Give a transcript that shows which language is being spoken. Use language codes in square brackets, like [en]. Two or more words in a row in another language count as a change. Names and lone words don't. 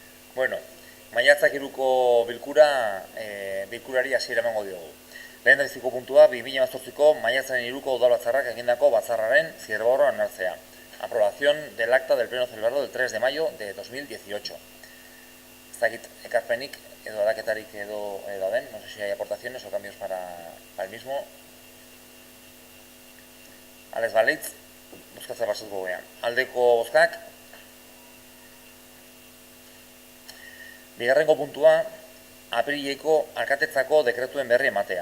[eu] Bueno, maiatzak 3ko bilkurari hasiera emango diogu. Lehendabiziko puntua 2018ko maiatzaren 3ko udalbatzarrak egindako batzarraren zirborroa onartzea. [es] Aprobación del acta del pleno celebrado del 3 de mayo de 2018. [eu] Ez dakit ekarpenik edo aldaketarik edo den, [es] no sé si hay aportaciones o cambios para el mismo. [eu] Ales balitz, bozkatzea pasatuko gean. Aldeko bozkak. Bigarrengo puntua, aprileko alkatetzako dekretuen berri ematea.